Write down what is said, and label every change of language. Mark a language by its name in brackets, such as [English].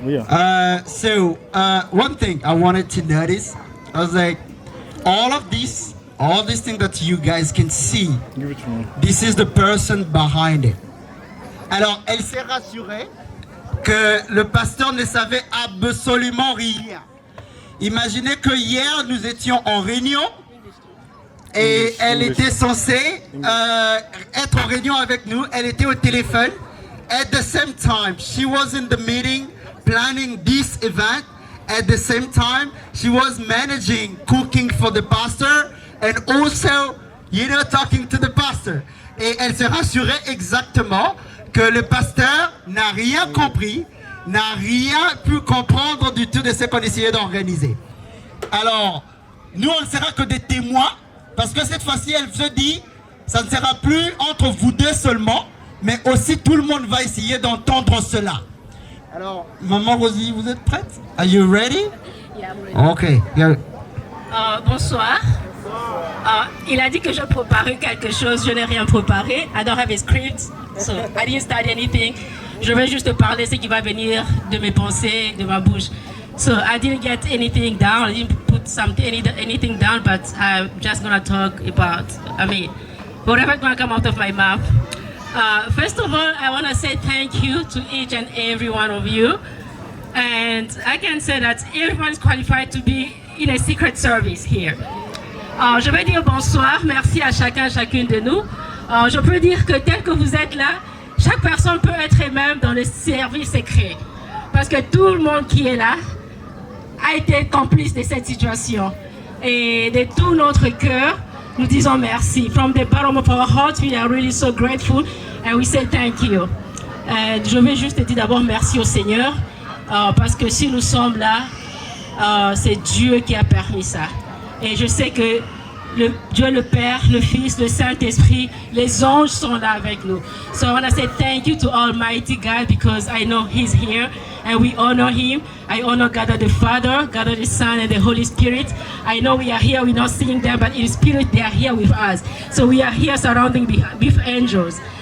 [English] One thing I wanted to notice, I was like, all these things that you guys can see, this is the person behind it. [French] Alors, elle s'est rassurée que le pasteur ne savait absolument rien. Imaginez que hier, nous étions en réunion et elle était censée être en réunion avec nous. Elle était au téléphone. [English] At the same time, she was in the meeting planning this event. At the same time, she was managing cooking for the pastor and also, talking to the pastor. [French] Et elle s'est rassurée exactement que le pasteur n'a rien compris, n'a rien pu comprendre du tout de ce qu'on essayait d'organiser. Alors, nous, on ne sera que des témoins, parce que cette fois-ci, elle se dit, ça ne sera plus entre vous deux seulement, mais aussi tout le monde va essayer d'entendre cela. Alors, Maman Rosie, vous êtes prête? [English] Are you ready? Yeah, I'm ready. Okay. Yeah. [French] Bonsoir. Il a dit que je préparais quelque chose, je n'ai rien préparé. [English] I don't have a script, so I didn't study anything. [French] Je vais juste parler ce qui va venir de mes pensées, de ma bouche. [English] So I didn't get anything down, I didn't put anything down, but I'm just gonna talk about, whatever's gonna come out of my mouth. First of all, I wanna say thank you to each and every one of you. And I can say that everyone is qualified to be in a secret service here. [French] Je vais dire bonsoir, merci à chacun, chacune de nous. Je peux dire que tel que vous êtes là, chaque personne peut être même dans le service secret. Parce que tout le monde qui est là a été complice de cette situation. Et de tout notre cœur, nous disons merci. [English] From the bottom of our hearts, we are really so grateful and we say thank you. [French] Je vais juste dire d'abord merci au Seigneur. Parce que si nous sommes là, c'est Dieu qui a permis ça. Et je sais que Dieu le Père, le Fils, le Saint-Esprit, les anges sont là avec nous. [English] So I want to say thank you to Almighty God because I know He's here and we honor Him. I honor God the Father, God the Son and the Holy Spirit. I know we are here, we're not seeing them, but in spirit they are here with us. So we are here surrounding with angels.